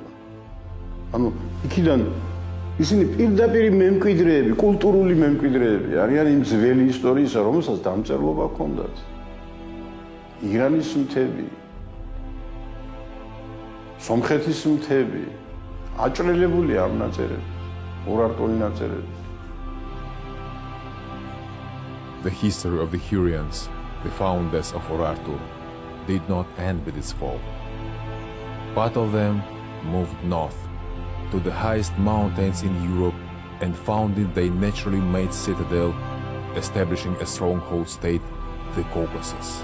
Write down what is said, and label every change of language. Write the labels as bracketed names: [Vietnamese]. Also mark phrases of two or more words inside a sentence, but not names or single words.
[Georgian] ანუ იქიდან ისინი პირდაპირ მემკვიდრეები, კულტურული მემკვიდრეები არიან იმ ძველი ისტორიისა, რომელსაც დამწერლობა ჰქონდათ. ირანის მთები, სომხეთის მთები, აჭრელებულია ამ ნაწერები, урარტული ნაწერები. [English] The history of the Hurrians, the founders of Urartu, did not end with its fall. Part of them moved north to the highest mountains in Europe and founded their naturally made citadel, establishing a stronghold state, the Caucasus.